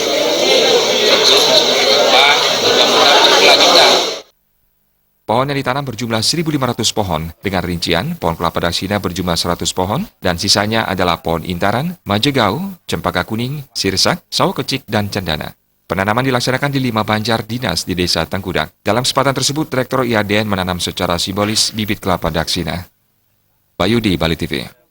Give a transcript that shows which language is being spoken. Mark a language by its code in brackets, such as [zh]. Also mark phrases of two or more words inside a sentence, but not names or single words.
[id] Tentu sebagai depan mudah-mudahan berkelanjutan. Pohon yang ditanam berjumlah 1.500 pohon, dengan rincian pohon kelapa daksina berjumlah 100 pohon, dan sisanya adalah pohon intaran, majegau, cempaka kuning, sirsak, sawo kecik, dan cendana. Penanaman dilaksanakan di 5 banjar dinas di Desa Tengkuda. Dalam kesempatan tersebut, Rektor IHDN menanam secara simbolis bibit kelapa daksina. Bayudi, Bali TV.